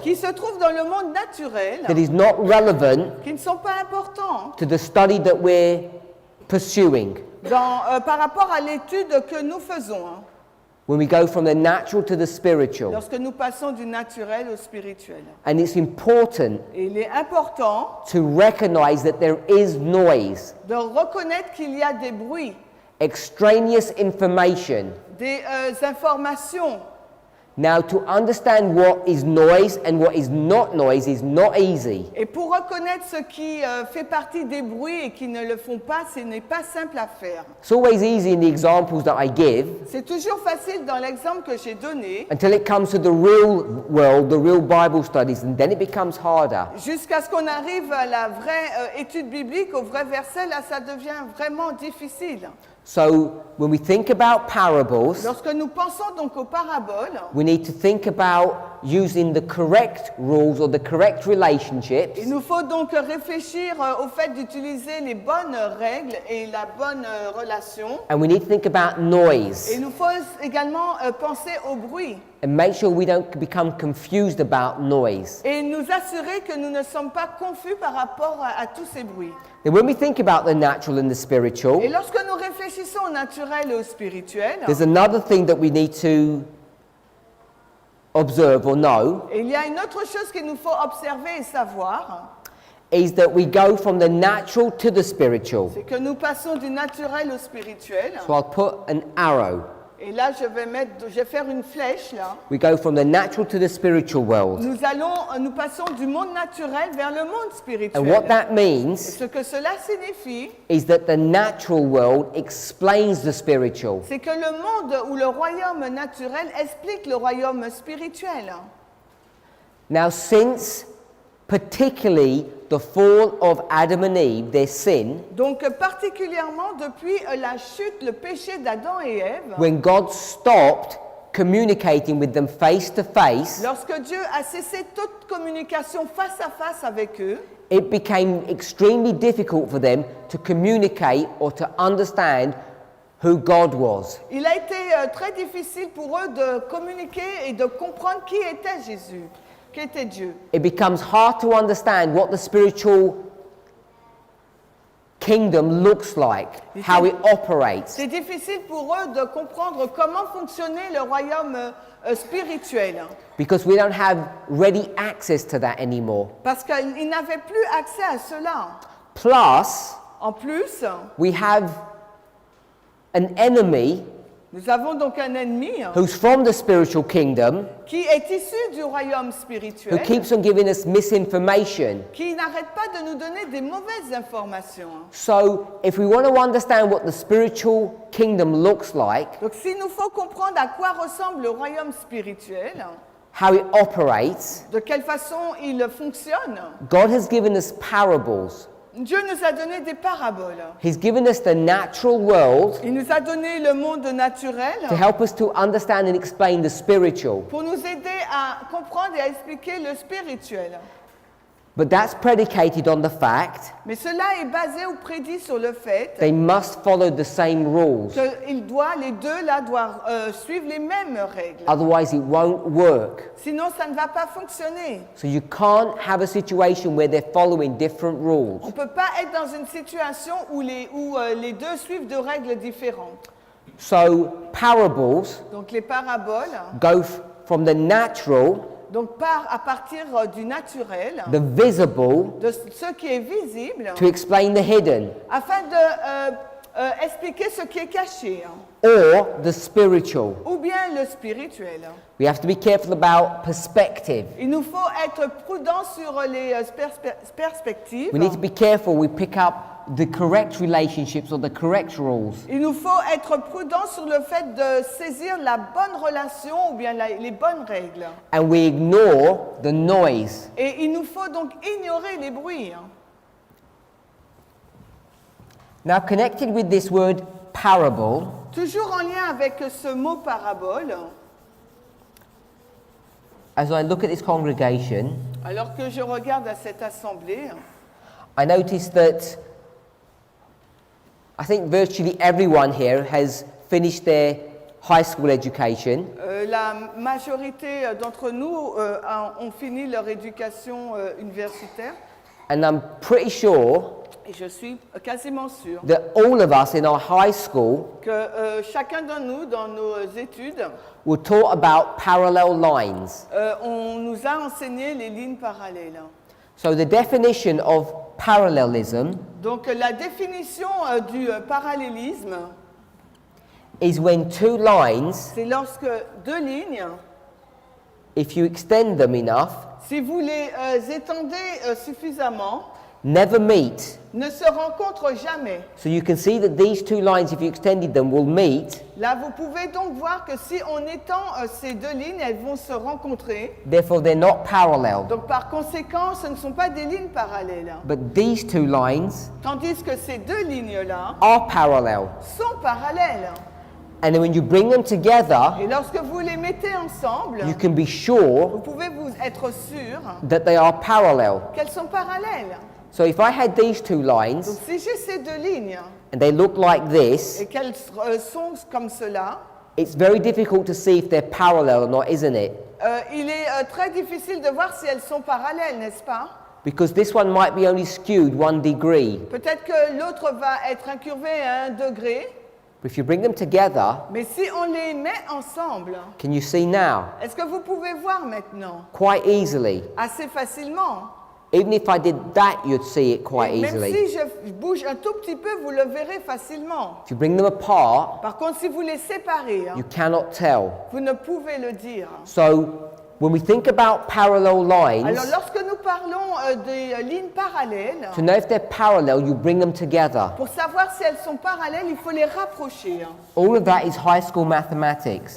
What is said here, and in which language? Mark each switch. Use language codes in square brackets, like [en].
[fr] qui se trouvent dans le monde naturel, [en] that is not relevant [fr] qui ne sont pas importants [en] to the study that we're pursuing. [fr] par rapport à l'étude que nous faisons. [en] When we go from the natural to the spiritual. [fr] Lorsque nous passons du naturel au spirituel. [en] And it's important [fr] Et il est important [en] to recognize that there is noise, [fr] de reconnaître qu'il y a des bruits, [en] extraneous information. [fr] des informations. [en] Now, to understand what is noise and what is not noise is not easy. [fr] Et pour reconnaître ce qui fait partie des bruits et qui ne le font pas, ce n'est pas simple à faire. [en] It's always easy in the examples that I give [fr] C'est toujours facile dans l'exemple que j'ai donné, [en] until it comes to the real world, the real Bible studies, and then it becomes harder. [fr] jusqu'à ce qu'on arrive à la vraie étude biblique, au vrai verset, là ça devient vraiment difficile. [en] So, when we think about parables, [fr] Lorsque nous pensons donc aux paraboles, [en] we need to think about using the correct rules or the correct relationships [fr] il nous faut donc réfléchir au fait d'utiliser les bonnes règles et la bonne relation. [en] and we need to think about [fr] Et [en] noise [fr] il nous faut également penser au bruit [en] and make sure we don't become confused about noise. [fr] et nous assurer que nous ne sommes pas confus par rapport à tous ces bruits. [en] Then when we think about the natural and the spiritual, [fr] Et lorsque nous réfléchissons au naturel et au spirituel, [en] there's another thing that we need to observe or know, [fr] et il y a une autre chose qu'il nous faut observer et savoir, [en] is that we go from the natural to the spiritual. [fr] c'est que nous passons du naturel au spirituel. [en] So I'll put an arrow. [fr] Et là, je vais faire une flèche là. [en] We go from the natural to the spiritual world. [fr] Nous passons du monde naturel vers le monde spirituel. [en] And what that [fr] Et [en] means [fr] ce que cela signifie, [en] is that the natural world explains the spiritual. [fr] c'est que le monde ou le royaume naturel explique le royaume spirituel. [en] Now, since particularly the fall of Adam and Eve, their sin, [fr] Donc particulièrement depuis la chute, le péché d'Adam et Ève, [en] when God stopped communicating with them face to face, [fr] lorsque Dieu a cessé toute communication face à face avec eux, [en] it became extremely difficult for them to communicate or to understand who God was. [fr] il a été très difficile pour eux de communiquer et de comprendre qui était Jésus, qui était Dieu. [en] It becomes hard to understand what the spiritual kingdom looks like, how it operates. [fr] C'est difficile pour eux de comprendre comment fonctionnait le royaume spirituel, [en] Because we don't have ready access to that anymore. [fr] parce qu'ils n'avaient plus accès à cela. [en] Plus, [fr] En plus, [en] we have an enemy [fr] nous avons donc un ennemi [en] who's from the spiritual kingdom, [fr] qui est issu du royaume [en] who [fr] spirituel, [en] keeps on giving us misinformation. [fr] qui n'arrête pas de nous donner des mauvaises informations. [en] So, if we want to understand what the spiritual kingdom looks like, [fr] Donc s'il nous faut comprendre à quoi ressemble le royaume spirituel, [en] how it operates, [fr] de quelle façon il fonctionne, [en] God has given us parables. [fr] Dieu nous a donné des paraboles. [en] He's given us the natural world [fr] Il nous a donné le monde naturel [en] to help us to understand and explain the spiritual. [fr] pour nous aider à comprendre et à expliquer le spirituel. [en] But that's predicated on the fact [fr] Mais cela est basé ou prédit sur le fait [en] they must follow the same rules. [fr] les deux là doivent suivre les mêmes règles. [en] Otherwise, it won't work. [fr] Sinon, ça ne va pas fonctionner. [en] So you can't have a situation where they're following different rules. [fr] On ne peut pas être dans une situation où les deux suivent deux règles différentes. [en] So parables [fr] Donc les paraboles [en] go from the natural, [fr] donc à partir du naturel, [en] the visible, [fr] de ce qui est visible, [en] to explain the hidden, [fr] afin de expliquer ce qui est caché, [en] or the spiritual. [fr] ou bien le spirituel. [en] We have to be careful about perspective. [fr] Il nous faut être prudents sur les perspectives. [en] We need to be careful we pick up the correct relationships or the correct rules. [fr] Il nous faut être prudents sur le fait de saisir la bonne relation ou bien les bonnes règles. [en] And we ignore the noise. [fr] Et il nous faut donc ignorer les bruits. [en] Now, connected with this word parable, [fr] Toujours en lien avec ce mot parabole, [en] as I look at this congregation, [fr] alors que je regarde à cette assemblée, [en] I notice that I think virtually everyone here has finished their high school education. [fr] la majorité d'entre nous ont fini leur éducation universitaire. [en] And I'm pretty sure [fr] Et je suis quasiment sûre [en] that all of us in our high school [fr] que chacun de nous, dans nos études, [en] were taught about parallel lines. [fr] on nous a enseigné les lignes parallèles. [en] So the definition of parallelism [fr] Donc la définition du parallélisme, [en] is when two lines, [fr] c'est lorsque deux lignes, [en] if you extend them enough, [fr] si vous les étendez suffisamment, [en] never meet. [fr] ne se rencontrent jamais. [en] So you can see that these two lines, if you extended them, will meet. [fr] Là, vous pouvez donc voir que si on étend ces deux lignes, elles vont se rencontrer. [en] Therefore, they're not parallel. [fr] Donc par conséquent, ce ne sont pas des lignes parallèles. [en] But these two lines [fr] Tandis que ces deux lignes-là [en] are parallel. [fr] sont parallèles. [en] And then when you bring them together, [fr] Et lorsque vous les mettez ensemble, [en] you can be sure [fr] vous pouvez vous être sûr [en] that they are parallel. [fr] qu'elles sont parallèles. [en] So if I had these two [fr] Donc [en] lines [fr] si j'ai ces deux lignes [en] and they look like this, [fr] et qu'elles sont comme cela, [en] it's very difficult to see if they're parallel or not, isn't it? [fr] il est très difficile de voir si elles sont parallèles, n'est-ce pas? [en] Because this one might be only skewed 1 degree. [fr] Peut-être que l'autre va être incurvé à 1 degré, [en] But if you bring them together, [fr] mais si on les met ensemble, [en] can you see now? [fr] est-ce que vous pouvez voir maintenant? [en] Quite easily. [fr] Assez facilement. [en] Even if I did that, you'd see it quite [fr] Et même [en] easily. [fr] si je bouge un tout petit peu, vous le verrez facilement. [en] If you bring them apart, [fr] Par contre, si vous les séparez, [en] you cannot tell. [fr] vous ne pouvez le dire. [en] So when we think about parallel lines, [fr] Alors, lorsque nous parlons des lignes parallèles, [en] to know if they're parallel, you bring them together. [fr] pour savoir si elles sont parallèles, il faut les rapprocher. [en] All of that is high school mathematics.